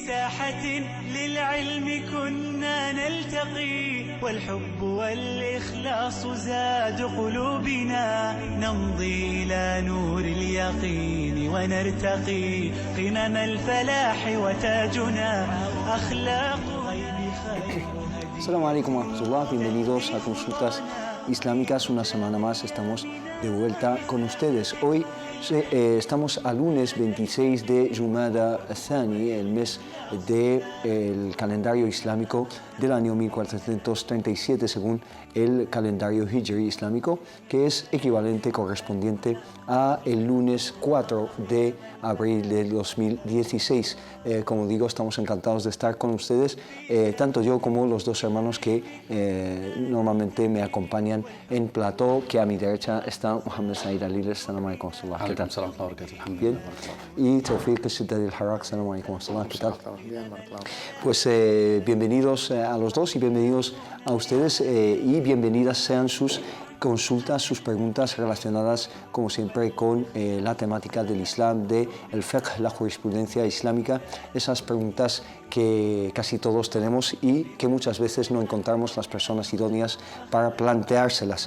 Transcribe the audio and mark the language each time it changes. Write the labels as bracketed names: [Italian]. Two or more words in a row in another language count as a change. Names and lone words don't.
[Arabic] ساحة للعلم كنا نلتقي والحب والإخلاص زاد قلوبنا نمضي إلى نور اليقين ونرتقي قمم الفلاح وتاجنا أخلاق غيب خير. السلام عليكم ورحمة الله, [Spanish] bienvenidos a Consultas Islámicas. Una semana más estamos de vuelta con ustedes. Hoy estamos a lunes 26 de Jumada Thani, el mes del calendario islámico del año 1437 según el calendario Hijri islámico, que es equivalente, correspondiente a el lunes 4 de abril del 2016. Como digo, estamos encantados de estar con ustedes, tanto yo como los dos hermanos que normalmente me acompañan en plató, que a mi derecha está Mohamed Said Alil. [Arabic] السلام عليكم ورحمة الله. [Spanish] ¿Qué tal? Bien. Y Tawfiq Siddad al-Harak. [Arabic] السلام عليكم ورحمة الله. [Spanish] ¿Qué tal? Pues bienvenidos a los dos y bienvenidos a ustedes y bienvenidas sean sus consultas, sus preguntas relacionadas, como siempre, con la temática del Islam, del fiqh, la jurisprudencia islámica, esas preguntas que casi todos tenemos y que muchas veces no encontramos las personas idóneas para planteárselas.